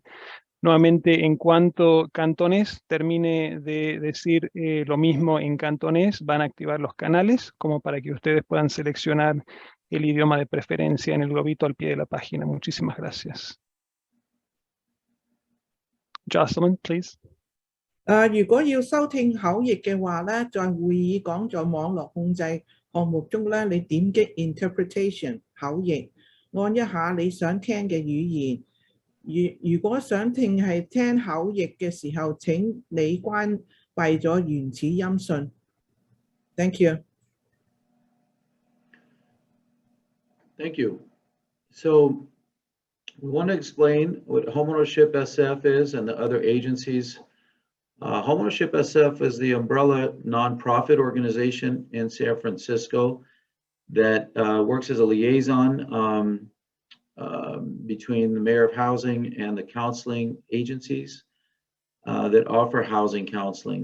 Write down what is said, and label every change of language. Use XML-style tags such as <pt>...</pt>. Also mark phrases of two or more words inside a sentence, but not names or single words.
<es>Nuevamente, en cuanto cantonés termine de decir lo mismo en cantonés, van a activar los canales como para que ustedes puedan seleccionar el idioma de preferencia en el globito al pie de la página. Muchísimas gracias. Jocelyn,</es> <en>please.</en> <yue>如果要收聽口譯嘅話咧，在會議講座網絡控制項目中咧，你點擊 Interpretation 口譯，按一下你想聽嘅語言。如果想聽口譯嘅時候，請你關閉咗原始音訊。</yue> <en>Thank you. Thank you. So we want to explain what Homeownership SF is and the other agencies. Homeownership SF is the umbrella nonprofit organization in San Francisco that works as a liaison between the Mayor of Housing and the counseling agencies that offer housing counseling.</en>